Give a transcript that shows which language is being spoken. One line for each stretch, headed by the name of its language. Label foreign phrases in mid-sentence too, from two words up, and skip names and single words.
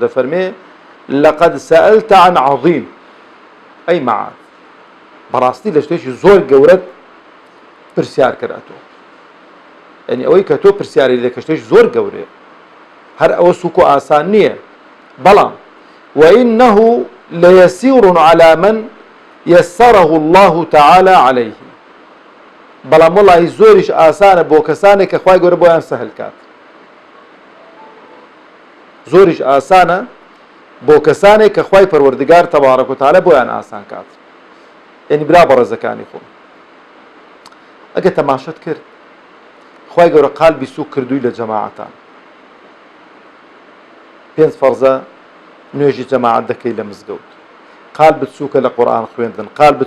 Central Kurdish: دەفەرمێ
Arabic: لەقەد سەئەلتە عن عەظیم،
Central Kurdish: ئەی مەعاذ، بەڕاستی لە شتێکی زۆر گەورەت پرسیار کردەوە. یعنی ئەوەی کە تۆ پرسیاری لێ کە شتێکی زۆر گەورەیە، هەر ئەوە سوک و ئاسان نییە، بەڵام
Arabic: وإنه ليسير على من يسره الله تعالى عليه،
Central Kurdish: بەڵام وەڵاهی زۆریش ئاسانە بۆ کەسانێک کە خوای گەورە بۆیان سەهل کات. زۆریش ئاسانە بۆ کەسانێک کە خوای پەروەردگار
Arabic: تەبارەک و تەعالە
Central Kurdish: بۆیان ئاسان کات. یعنی برا بەڕێزەکانی خۆم، ئەگە تەماشەت کرد خوای گەورە قالبی سوک کردووی لە جەماعەتان، 5 فەرزە نوێژی جەماعەت دەکەی لە مزگەوت، قالبت سوکە لە قورئان خوێندن، قالبت